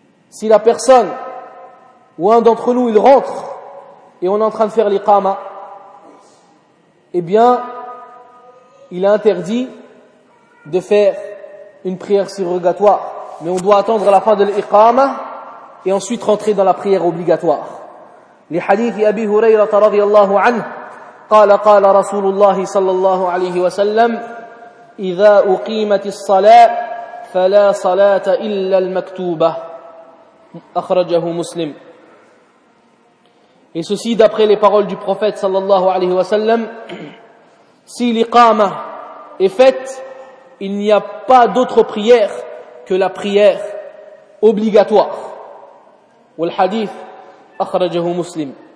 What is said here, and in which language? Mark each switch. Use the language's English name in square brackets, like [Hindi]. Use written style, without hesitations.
[French] Si la personne ou un d'entre nous, il rentre et on est en train de faire l'iqama, eh bien, il est interdit de faire une prière surérogatoire. Mais on doit attendre la fin de l'iqama et ensuite rentrer dans la prière obligatoire. Les hadiths d'Abi Hurayra [Arabic] radiyallahu anhu, قال قال رسول الله صلى الله عليه وسلم إذا أقيمت الصلاة فلا صلاة إلا المكتوبة أخرجه مسلم. [French] Et ceci d'après les paroles du prophète [Arabic] صلى الله عليه وسلم, [French] si l'iqama est faite, il n'y a pas d'autre prière que la prière obligatoire. [Arabic] والحديث أخرجه مسلم.